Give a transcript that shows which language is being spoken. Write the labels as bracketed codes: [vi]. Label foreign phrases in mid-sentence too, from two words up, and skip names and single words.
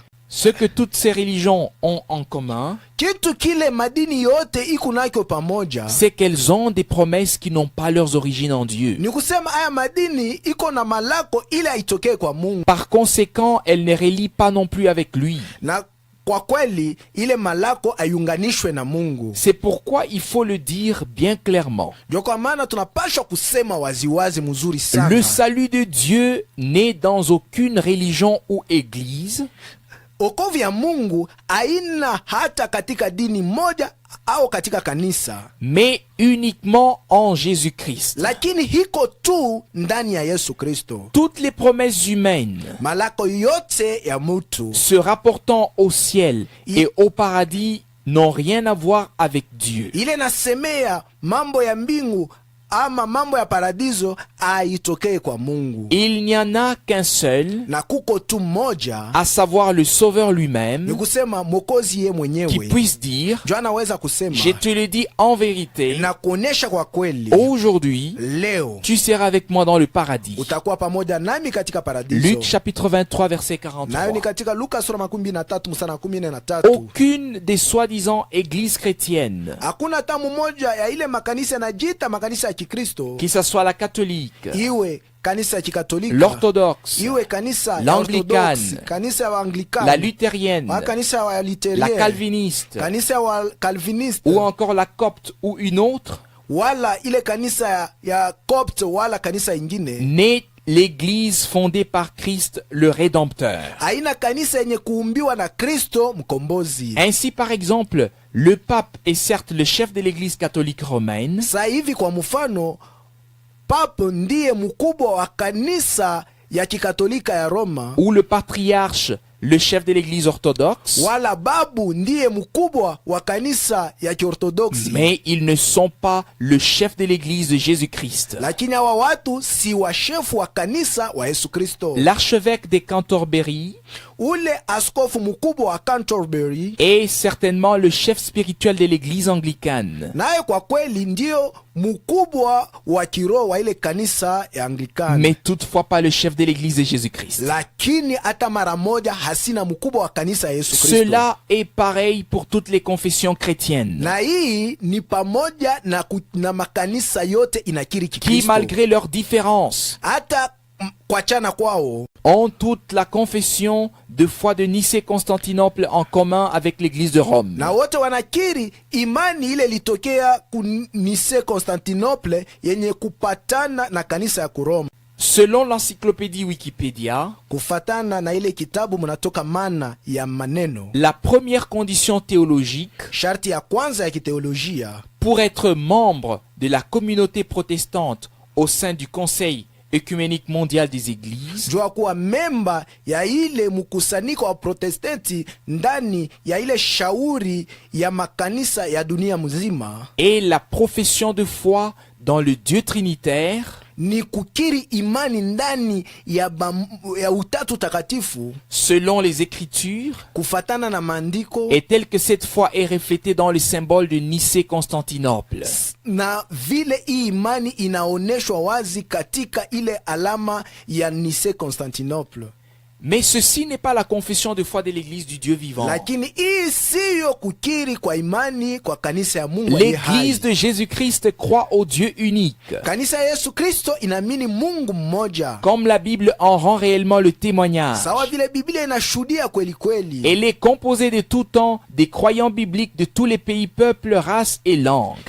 [fr] Ce que toutes ces religions ont en commun, [sw] Kitu kile madini yote iko nako pamoja, [fr] c'est qu'elles ont des promesses qui n'ont pas leurs origines en Dieu. [sw] ni kusema haya madini iko na malako ile haitokee kwa Mungu, [fr] Par conséquent, elles ne relient pas non plus avec lui. [sw] na kwa kweli ile malako ayunganishwe na Mungu. [fr] C'est pourquoi il faut le dire bien clairement. [sw] Ndio kwa maana tunapashwa kusema waziwazi mzuri sana. [fr] Le salut de Dieu n'est dans aucune religion ou église, [sw] Okovu ya Mungu haina hata katika dini moja au katika kanisa, [fr] mais uniquement en Jésus-Christ. [sw] lakini hiko tu ndani ya Yesu Kristo. [fr] Toutes les promesses humaines [sw] Malako yote ya mutu [fr] se rapportant au ciel et au paradis n'ont rien à voir avec Dieu. [sw] ile nasemea mambo ya mbingu ama mambo ya paradiso aitokee kwa Mungu, [fr] Il n'y en a qu'un seul, [sw] na kuko tu mmoja, [fr] à savoir le Sauveur [sw] ni [fr] lui-même, [sw] kusema Mwokozi ye [fr] qui [sw] mwenyewe. [fr] puisse dire, [sw] Jo anaweza kusema [fr] je te le dis en vérité, [sw] na kuonesha kwa kweli, [fr] aujourd'hui, [sw] leo [fr] tu seras avec moi dans le paradis. [sw] utakuwa pamoja nami katika paradiso. [fr] Luc chapitre 23 verset [sw] Nayo ni 43. katika Luka sura 23 mstari 13. [fr] Aucune des soi-disant églises chrétiennes, [sw] Hakuna hata mmoja ya ile makanisa yanajiita makanisa ya Kikristo, [fr] que ce soit la catholique, [sw] iwe kanisa ya Kikatolika, [fr] l'orthodoxe, [sw] iwe kanisa ya [fr] l'anglicane, [sw] Orthodox, kanisa ya Anglikani, [fr] la luthérienne, [sw] kanisa ya Lutheria, [fr] la calviniste, [sw] kanisa ya Calviniste, [fr] ou encore la copte ou une autre, [sw] wala ile kanisa ya Copt, wala kanisa ingine, [fr] n'est l'église fondée par Christ le Rédempteur. [sw] haina kanisa yenye kuumbiwa na Kristo mkombozi. [fr] Ainsi, par exemple, le pape est certes le chef de l'église catholique romaine, [sw] Sasa hivi kwa mfano, Papa ndiye mkubwa wa kanisa ya Kikatolika ya Roma, [fr] ou le patriarche le chef de l'église orthodoxe, [sw] wala babu ndiye mkubwa wa kanisa ya Kiorthodoksi, [fr] mais ils ne sont pas le chef de l'église de Jésus-Christ. [sw] lakini hawa watu si washefu wa kanisa wa Yesu Kristo. [fr] L'archevêque de Canterbury [sw] Ule askofu mkubwa wa Canterbury [fr] est certainement le chef spirituel de l'église anglicane. [sw] naye kwa kweli ndio mkubwa wa kiroho wa ile kanisa ya Anglikana, [fr] Mais toutefois pas le chef de l'église de Jésus-Christ. [sw] lakini hata mara moja hasina mkubwa wa kanisa ya Yesu Kristo. [fr] Cela est pareil pour toutes les confessions chrétiennes, [sw] Na hii ni pamoja na makanisa yote inakiri [fr] qui, [sw] Kikristo, [fr] malgré leurs différences, [sw] hata kuachana kwao [fr] ont toute la confession de foi de Nicée-Constantinople en commun avec l'église de Rome. [sw] na wote wanakiri imani ile ilitokea ku Nicée Constantinople yenye kupatana na kanisa ya Kuroma. [fr] Selon l'encyclopédie Wikipédia, [sw] Kufatana na ile kitabu mnatoka mana ya maneno, [fr] la première condition théologique [sw] sharti ya kwanza ya kiteolojia [fr] pour être membre de la communauté protestante au sein du Conseil œcuménique mondial des églises [sw] jua kuwa memba ya ile mkusanyiko wa Protestanti ndani ya ile shauri ya makanisa ya dunia mzima, [fr] est la profession de foi dans le Dieu trinitaire, [sw] ni kukiri imani ndani ya utatu takatifu [fr] selon les Écritures, [sw] kufatana na maandiko, [fr] et telle que cette foi est reflétée dans le symbole de Nicée-Constantinople. [sw] na vile hii imani inaoneshwa wazi katika ile alama ya Nicée-Constantinople. [fr] Mais ceci n'est pas la confession de foi de l'Église du Dieu vivant. [sw] Lakini hii siyo kukiri kwa imani kwa kanisa ya Mungu aliye hai. [fr] L'Église de Jésus-Christ croit au Dieu unique. [sw] Kanisa ya Yesu Kristo inaamini Mungu mmoja. [fr] Comme la Bible en rend réellement le témoignage. [sw] Sawa vile Biblia inashuhudia kweli kweli. [fr] Elle est composée de tout temps des croyants bibliques de tous les pays, peuples, races et langues.